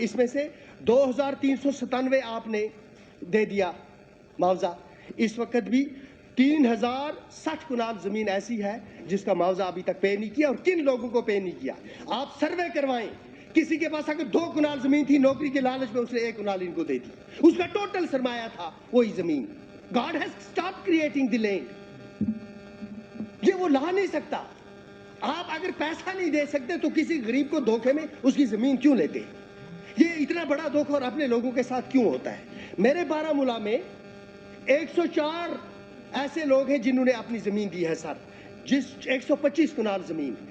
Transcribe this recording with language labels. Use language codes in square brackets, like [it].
[ur] اس میں سے 2,397 آپ نے دے دیا معاوضہ. اس وقت بھی 3,060 کنال زمین ایسی ہے جس کا معاوضہ ابھی تک پے نہیں کیا, اور کن لوگوں کو پے نہیں کیا. آپ سروے کروائیں, کسی کے پاس اگر 2 کنال زمین تھی, نوکری کے لالچ میں اس نے 1 کنال ان کو دے دی. اس کا ٹوٹل سرمایہ تھا وہی زمین. [en] God has stopped creating the land. [ur] یہ وہ لا نہیں سکتا. آپ اگر پیسہ نہیں دے سکتے تو کسی غریب کو دھوکے میں اس کی زمین کیوں لیتے ہیں؟ یہ اتنا بڑا دھوکہ اور اپنے لوگوں کے ساتھ کیوں ہوتا ہے؟ میرے بارہمولہ میں 104 ایسے لوگ ہیں جنہوں نے اپنی زمین دی ہے سر, جس 125 کنال زمین.